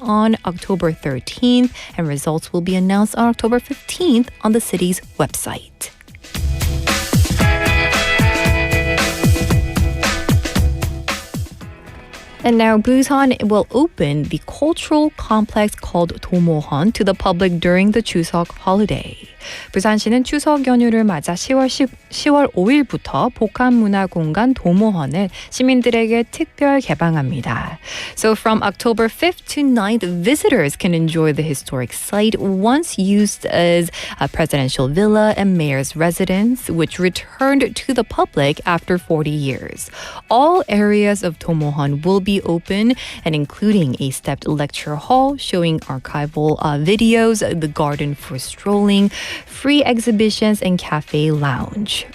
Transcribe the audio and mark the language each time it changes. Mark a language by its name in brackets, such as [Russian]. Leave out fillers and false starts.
[English] on October 13th, and results will be announced on October 15th on the city's website. And now Busan will open the cultural complex called 도모헌 to the public during the Chuseok holiday. [Korean] 부산시는 추석 연휴를 맞아 10월 5일부터 복합문화공간 도모헌을 시민들에게 특별 개방합니다. [English] So from October 5th to 9th, visitors can enjoy the historic site once used as a presidential villa and mayor's residence, which returned to the public after 40 years. All areas of 도모헌 will be open, and including a stepped lecture hall showing archival videos, the garden for strolling, free exhibitions, and cafe lounge.